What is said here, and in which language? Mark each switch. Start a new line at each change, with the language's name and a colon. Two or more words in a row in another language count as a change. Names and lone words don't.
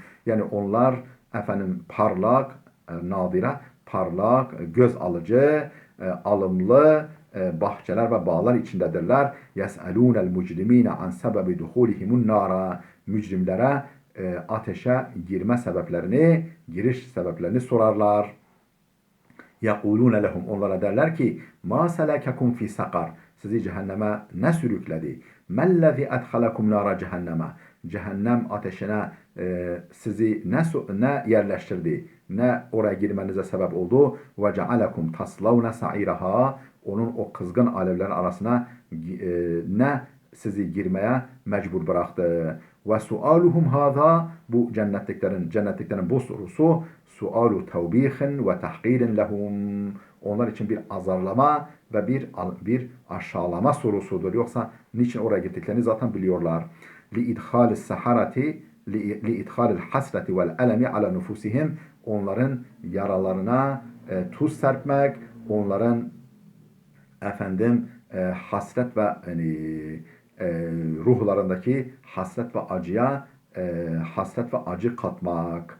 Turkish: Yani onlar efendim parlak, nadira, parlak, göz alıcı, alımlı bahçeler ve bağlar içindedirler.
Arabic: يسألون المجرمين عن سبب دخولهم النار.
Turkish: Mücrimlere ateşe girme sebeplerini, giriş sebeplerini sorarlar.
Arabic: يَقُولُونَ لَهُمْ,
Turkish: onlara derler ki
Arabic: مَا سَلَكَكُمْ فِي سَقَرْ,
Turkish: sizi cehenneme ne sürükledi?
Arabic: مَا اَدْخَلَكُمْ نَارَ
Turkish: cehenneme, cehennem ateşine sizi ne yerleştirdi, ne oraya girmenize sebep oldu?
Arabic: وَجَعَلَكُمْ تَصْلَوْنَ سَعِيرَهَا,
Turkish: onun o kızgın alevlerin arasına ne sizi girmeye mecbur bıraktı?
Arabic: وَسُؤَالُهُمْ هَذَا,
Turkish: bu cennetliklerin bu sorusu sualu tevbihin ve tahkirin lehum, onlar için bir azarlama ve bir aşağılama sorusudur. Yoksa niçin oraya gittiklerini zaten biliyorlar.
Arabic: لإدخال الحسرات لإدخال الحسرة والألم على نفوسهم,
Turkish: onların yaralarına tuz serpmek, onların efendim hasret ve ruhlarındaki hasret ve hasret ve acı katmak.